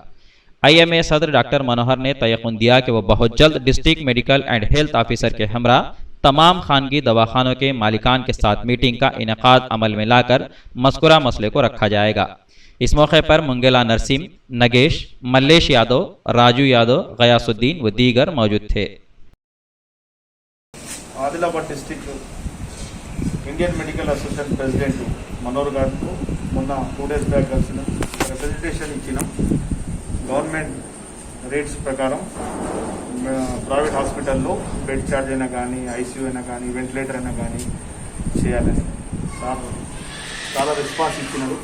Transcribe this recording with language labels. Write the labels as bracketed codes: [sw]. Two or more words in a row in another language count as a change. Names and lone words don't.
[ur] آئی ایم اے صدر ڈاکٹر منوہر نے تیقن دیا کہ وہ بہت جلد [en] district medical and health officer [ur] کے ہمراہ تمام خانگی دواخانوں کے مالکان کے ساتھ میٹنگ کا انعقاد عمل میں لا کر مذکورہ مسئلے کو رکھا جائے گا۔ اس موقع پر منگلا نرسیم، نگیش، ملیش یادو، راجو یادو، غیاس الدین و دیگر موجود تھے۔ [te] عادل آباد ڈسٹرکٹ انڈین میڈیکل ایسوسیشن ప్రెసిడెంట్ మనోహర్ గారు మొన్న [en] 2 days back [te] కలిసిన రిప్రజెంటేషన్ ఇచ్చినాం। [en] government rates [te] ప్రకారం ప్రైవేట్ హాస్పిటల్లో [en] bed charge [te] అయినా కానీ, ఐసీయూ అయినా కానీ, వెంటిలేటర్ అయినా కానీ చేయాలని సార్ చాలా రెస్పాన్స్ ఇచ్చినారు।